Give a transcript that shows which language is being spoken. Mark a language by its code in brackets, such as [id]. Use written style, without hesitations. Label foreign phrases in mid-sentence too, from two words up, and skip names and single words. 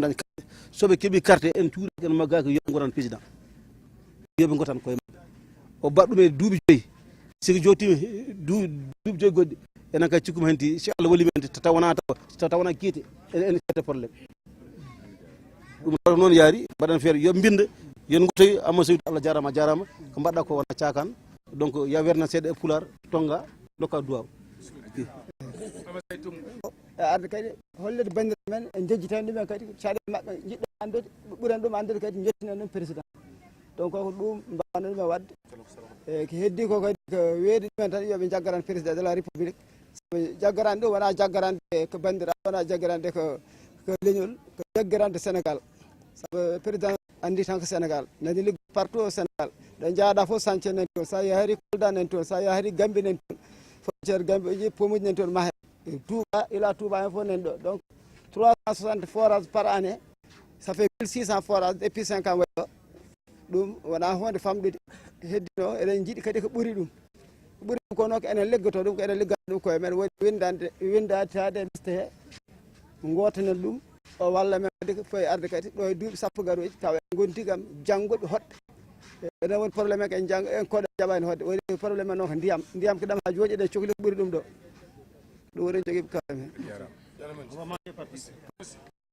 [ff] dañ carte soɓe keeɓi carte en cuuraki en maggaki yo gotan président yoɓe gotan koye men o mbaɗ ɗum e duuɓi joyyi siko jottima duuɓi joyyi goɗɗi enen kadi cikkuma henti si Allah walli men tawana kiite en [fr] cette probléme [ff] ɗum taw noon yaari mbaɗen feere yo binda yen gottoy amma so Allah jarama ko mbaɗɗa ko wona cakan donc ya werna seeɗa e pular tonga dokka duwaw arde kadi hollede bandiraɓe men en jejjitani ɗumen kadi caɗele mabɓe jiɗɗo andude ɓuuren ɗum andude kadi jettinen ɗum président donc ko ɗum mbawno ɗumen wadde e ko heddi ko kadi ko weedi ɗumen tan yoɓe jaggaran [fr] président de la république [ff] soɓe jaggarani ɗum wona jaggarande ko bandiraɓe wona jaggarande ko leñol ko jaggarande Sénégal saabu président andi tan ko Sénégal nani liggo [fr] partout au Sénégal [ff] ɗo jaaɗa fof chantier nen toon sa yahari Kolda nen toon sa yahari Gambie nen toon frontiére Gambie ji pomuji nen toon mahe Touba ila Touba hen fof nen ɗo donc [fr] 360 forages par année ça fait 1600 forages depuis [ff] 5 ans waɗi ɗo ɗum wona hunde famɗude heddino eɗen jiiɗi kadi ko ɓuuri ɗum kono ko enen leggoto ɗum ko enen liggata ɗum koye men woni windatade liste he gotanen ɗum o walla men kadi foye arde kadi ɗo e duuɓi sappo garoji taw en gonti kam janggoɓe hoɗɓe enen woni probléme en jang en koɗe jaɓani hodde woni probléme noon ko ndiyam ko ɗam ha jooɗi ɗe cohli ko ɓuuri ɗum ɗo ɗum woni jogui kalem hen